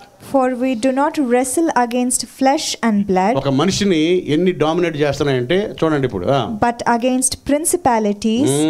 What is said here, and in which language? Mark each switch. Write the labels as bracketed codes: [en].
[en] For we do not wrestle against flesh and blood. [te] ఒక మనిషిని ఎన్ని డామినేట్ చేస్తున్నాయంటే చూడండి ఇప్పుడు. [en] But against principalities.